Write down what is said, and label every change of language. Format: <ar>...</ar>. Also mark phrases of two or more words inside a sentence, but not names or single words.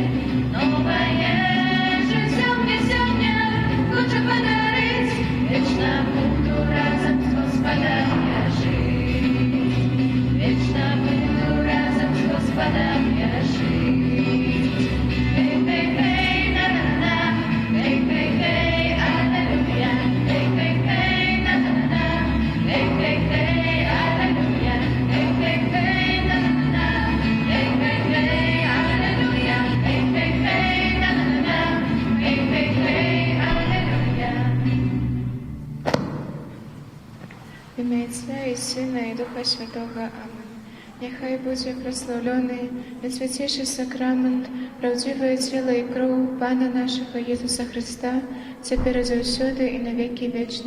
<ru>Новое жизнь мне сегодня хочет подарить, вечно буду разом с Господом я жить, вечно буду разом с Господом я жить. Хей, хей, хей, на-на-на, хей, хей, хей, аллилуйя, хей, хей, хей, на-на-на, хей, хей, хей, аллилуйя, хей, хей, хей, на-на-на, хей, хей, хей, аллилуйя, хей, хей, хей, на-на-на, хей, хей, хей, аллилуйя.</ru> <uk>В ім'я Отця і Сина і Духа Святого. Амин. Нехай буде прославлений найсвятейший сакрамент, правдивое тіло і кров Пана нашого Ісуса Христа, тепер і завсюди і на віки вічні.</uk>